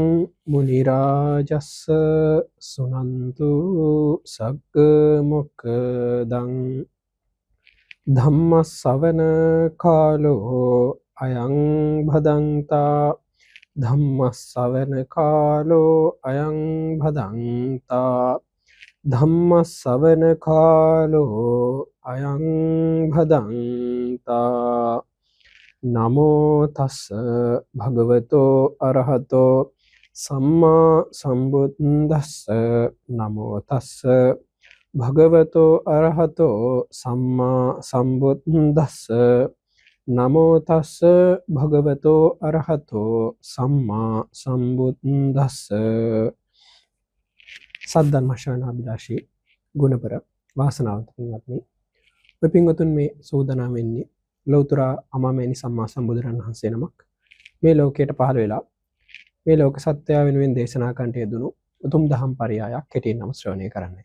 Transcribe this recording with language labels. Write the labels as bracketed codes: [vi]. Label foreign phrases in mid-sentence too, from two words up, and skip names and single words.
[pi] මුනි රාජස්ස සුනන්තු සග්ග මොක්ඛදං ධම්ම ශ්‍රවණ කාලෝ අයං භදංතා ධම්ම ශ්‍රවණ කාලෝ අයං භදංතා ධම්ම ශ්‍රවණ කාලෝ අයං භදංතා නමෝ තස්ස භගවතෝ අරහතෝ සම්මා සම්බුද්දස්ස නමෝ තස්ස භගවතෝ අරහතෝ සම්මා සම්බුද්දස්ස නමෝ තස්ස භගවතෝ අරහතෝ සම්මා සම්බුද්දස්ස [si] සද්ධර්ම ශ්‍රවණාබිලාෂී ගුණපර වාසනාවන්ත පින්වත්නි, ඔය පින්වතුන් මේ සූදානම් වෙන්නේ ලෞතර අමාමෑණි සම්මා සම්බුදුරන් වහන්සේ නමක් මේ ලෝකයට පහළ වෙලා මේ ලෝක සත්‍යය වෙනුවෙන් දේශනා කරන්නට යෙදුණු උතුම් දහම් පරයයක් කෙටියෙන් නම ශ්‍රවණය කරන්නයි.